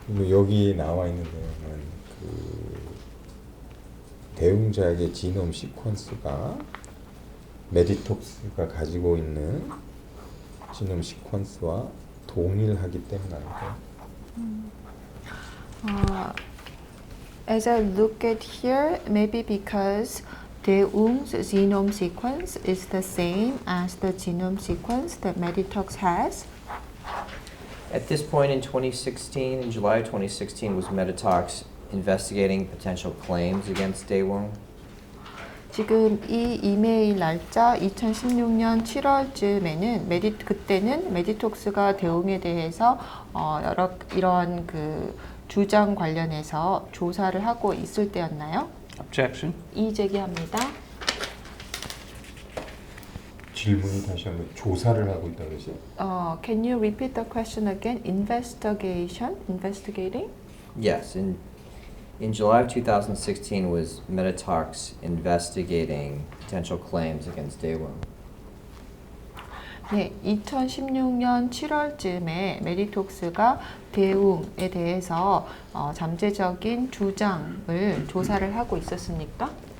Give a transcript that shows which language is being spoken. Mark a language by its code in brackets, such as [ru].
[ko] 여기 나와 있는 내용은 그 대웅작의 지놈 시퀀스가 메디톡스가 가지고 있는 지놈 시퀀스와 동일하기 때문 아닐까요? [en] As I look at here, maybe because Daeung's genome sequence is the same as the genome sequence that Meditox has. At this point in 2016, in July of 2016, was Meditox investigating potential claims against Daewoo? [ko] 지금 이 이메일 날짜 2016년 7월쯤에는 그때는 메디톡스가 대웅에 대해서 여러 이런 그 주장 관련해서 조사를 하고 있을 때였나요? [en] Objection? [ko] 이의 제기합니다. 질문이 다시 한번 조사를 하고 있다 그러죠? [en] Can you repeat the question again? Investigating? Yes, in July of 2016, was Meditox investigating potential claims against Daewoo? [ko] 네, 2016년 7월쯤에 메디톡스가 대웅에 대해서 잠재적인 주장을 조사를 하고 있었습니까?